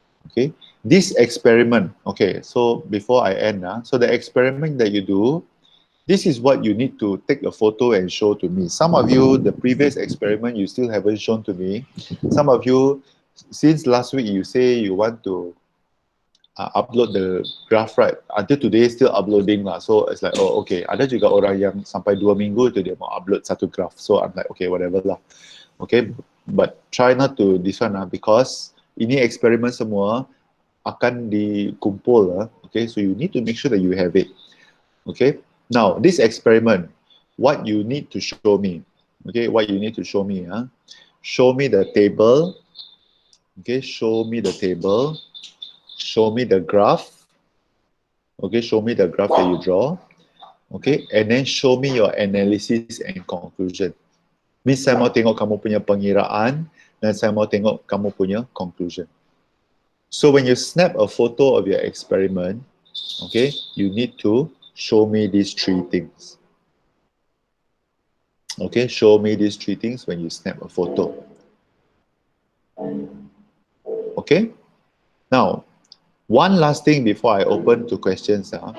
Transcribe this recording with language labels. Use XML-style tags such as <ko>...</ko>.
<en>Okay, this experiment, okay, so before I end, so the experiment that you do, this is what you need to take a photo and show to me. Some of you, the previous experiment, you still haven't shown to me. Some of you, since last week, you say you want to upload the graph, right? Until today, still uploading lah. So it's like, oh, okay.</en> <ms>Ada juga orang yang sampai 2 minggu tu dia mau upload satu graph.</ms> <en>So I'm like, okay, whatever lah. Okay, but try not to this one because</en> <ms>ini eksperimen semua akan dikumpul.</ms> <en>Okay, so you need to make sure that you have it. Okay, now this experiment, what you need to show me. Okay, what you need to show me. Show me the table. Okay, show me the table. Show me the graph. Okay, show me the graph that you draw. Okay, and then show me your analysis and conclusion.</en> <ms>Means saya mau tengok kamu punya pengiraan dan saya mau tengok kamu punya conclusion.</ms> <en>So when you snap a photo of your experiment, okay, you need to show me these 3 things. Okay, show me these 3 things when you snap a photo. Okay, now one last thing before I open to questions.</en>